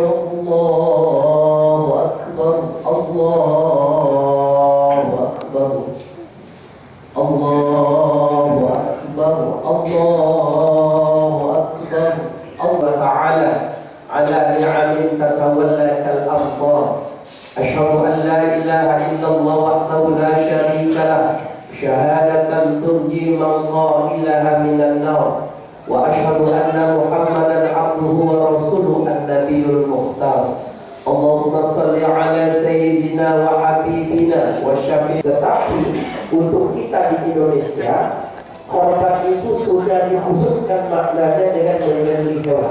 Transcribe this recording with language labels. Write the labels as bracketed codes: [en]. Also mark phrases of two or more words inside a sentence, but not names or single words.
[ar] الله أكبر. الله أكبر. الله أكبر. الله أكبر. الله تعالى على نعم تتوالى كالأفضل. أشهد أن لا إله إلا الله وحده لا شريك له، شهادة تنجي من قالها من النار، وأشهد أن محمدا عبده ورسوله النبي المختار. اللهم صل على سيدنا وحبيبنا وشافعي. [id] Tetapi untuk kita di Indonesia, korban itu sudah dikhususkan maknanya dengan menyembelih hewan.